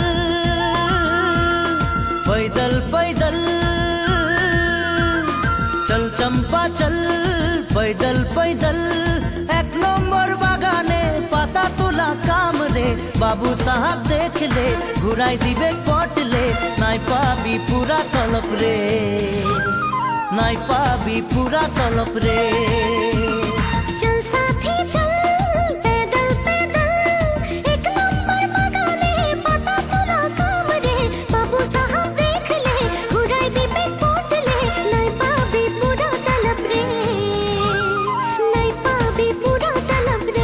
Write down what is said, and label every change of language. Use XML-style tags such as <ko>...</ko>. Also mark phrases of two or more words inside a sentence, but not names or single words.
<hi>पैदल पैदल चल चंपा चल पैदल पैदल</hi> <bn>1 নম্বর বাগানে পাতা তোলা কাম রে বাবু সাহাব দেখলে ঘুরাই দিবে কটলে নাই পাবি পুরা তলব রে নাই পাবি পুরা তলব রে।</bn> <hi>चल साथी चल पैदल पैदल</hi> <bn>1 নম্বর বাগানে পাতা তোলা কাম রে বাবু সাহাব দেখলে ঘুরাই দিবে কোটলে নাই পাবি পুরা তলব রে নাই পাবি পুরা তলব রে।</bn>